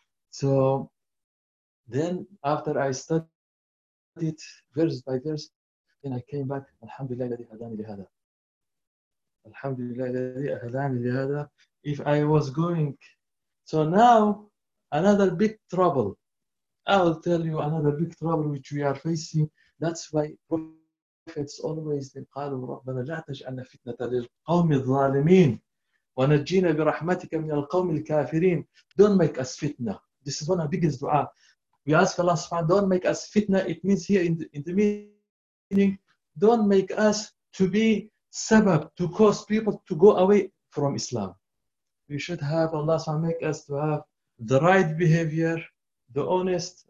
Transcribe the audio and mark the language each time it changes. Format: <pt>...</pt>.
<en>So then after I studied it verse by verse, then I came back, Alhamdulillah,</en> <ar>الَّذِي هَدَانِي لِهَذَا.</ar> <en>Alhamdulillah, if I was going. So now, another big trouble. I'll tell you another big trouble which we are facing. That's why prophets always say,</en> <ar>قَالُوا رَبَّنَا لَا تَجْعَلْنَا فِتْنَةً لِلْقَوْمِ الظَّالِمِينَ وَنَجِّنَا بِرَحْمَتِكَ مِنَ الْقَوْمِ الْكَافِرِينَ.</ar> <en>Don't make us fitna. This is one of the biggest dua. We ask Allah subhanahu wa ta'ala, don't make us fitna. It means here in the meaning, don't make us to be sabab, to cause people to go away from Islam. We should have Allah subhanahu wa ta'ala make us to have the right behavior, the honest.</en>